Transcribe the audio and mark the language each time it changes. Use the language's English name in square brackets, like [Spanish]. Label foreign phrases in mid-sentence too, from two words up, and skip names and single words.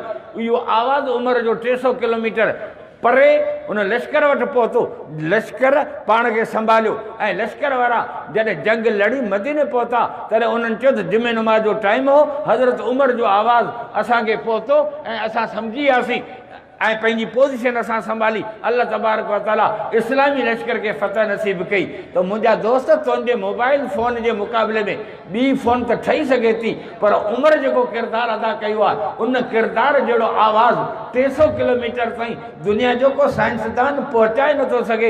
[Sindhi] इहो आवाज़ उमर जो 300 किलोमीटर परे उन लश्कर वटि पहुतो। लश्कर पाण खे संभालियो ऐं लश्कर वारा जॾहिं जंग लड़ी मदीने पहुता तॾहिं उन्हनि चयो त जुमे नमाज़ जो टाइम हो। हज़रत उमर जो आवाज़ असांखे पहुतो ऐं असां सम्झी वियासीं ऐं पंहिंजी पोज़ीशन असां संभाली। [Arabic] الله تبارك و تعالى [Sindhi] इस्लामी लश्कर खे फतह नसीब कई। त मुंहिंजा दोस्त, तुंहिंजे [English] mobile phone [Sindhi] जे मुक़ाबले में ॿी फ़ोन त ठही सघे थी, पर उमर जेको किरदारु अदा कयो आहे, उन किरदारु जहिड़ो आवाज़ 300 किलोमीटर ताईं दुनिया जो को साइंसदान पहुचाए नथो सघे।